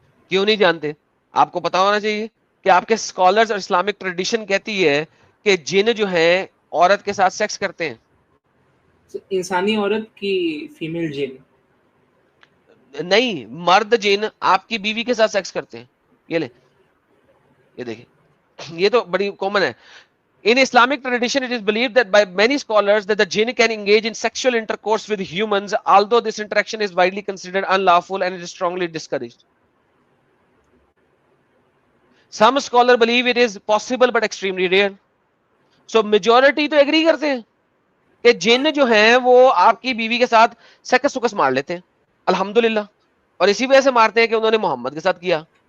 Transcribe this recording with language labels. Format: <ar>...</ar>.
<ur>کیوں نہیں جانتے؟ آپ کو پتا ہونا چاہیے کہ آپ کے اسکالرز اور اسلامک ٹریڈیشن کہتی ہے کہ جن جو ہیں عورت کے ساتھ سیکس کرتے ہیں. انسانی عورت کی فیمیل جن نہیں, مرد جن آپ کی بیوی کے ساتھ سیکس کرتے ہیں. یہ لیں, یہ دیکھیں, یہ تو بڑی کامن ہے.</ur> <en>In Islamic tradition, it is believed that by many scholars that the jinn can engage in sexual intercourse with humans, although this interaction is widely considered unlawful and it is strongly discouraged. Some scholars believe it is possible but extremely rare. So majority</en> <ur>تو agree کرتے ہیں کہ جن جو ہیں وہ آپ کی بیوی کے ساتھ سکس سکس مار لیتے ہیں, الحمدللہ, اور اسی وجہ سے مارتے ہیں کہ انہوں نے محمد کے ساتھ کیا.</ur>